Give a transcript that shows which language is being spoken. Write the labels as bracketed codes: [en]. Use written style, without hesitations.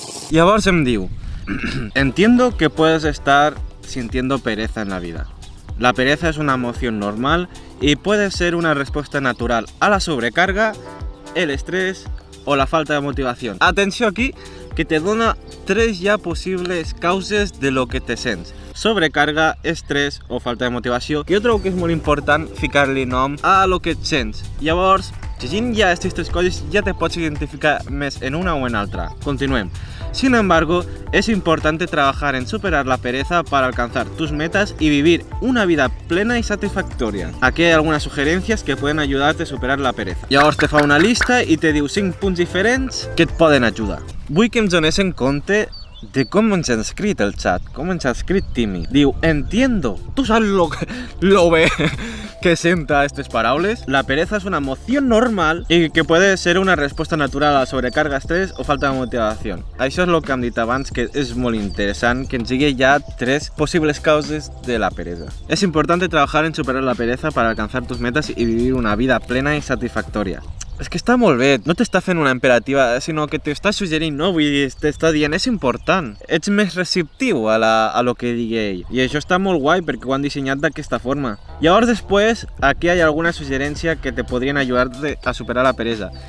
[ca] Llavors em diu: [es] entiendo que puedes estar sintiendo pereza en la vida. La pereza es una emoción normal y puede ser una respuesta natural a la sobrecarga, el estrés o la falta de motivación. [ca] Atenció aquí, que te dona tres ja possibles causes de lo que te sents: sobrecarga, estrès o falta de motivació, que jo trobo que és molt important ficar-li nom a lo que et sents. Llavors, llegint ja aquestes tres coses ja te pots identificar més en una o en altra. Continuem. [es] Sin embargo, es importante trabajar en superar la pereza para alcanzar tus metas y vivir una vida plena y satisfactoria. Aquí hay algunas sugerencias que pueden ayudarte a superar la pereza. [ca] Llavors te fa una lista i te diu 5 punts diferents que et poden ajudar. Vull que em dones en compte de com ens ha escrit el xat, com ens ha escrit Timmy. Diu: [es] entiendo. [ca] Tu saps lo bé que senta estas paraules? [es] La pereza es una emoción normal y que puede ser una respuesta natural a la sobrecarga, estrés o falta de motivación. [ca] Això és el que hem dit abans, que és molt interessant que ens digui ja tres posibles causes de la pereza. [es] Es importante trabajar en superar la pereza para alcanzar tus metas y vivir una vida plena y satisfactoria. [ca] És que està molt bé, no t'està fent una imperativa, sinó que t'està suggerint, no? Vull dir, t'està dient, és important. Ets més receptiu a lo que digui ell. I això està molt guai perquè ho han dissenyat d'aquesta forma. Llavors després, aquí hi ha alguna suggerència que te podrien ajudar a superar la peresa.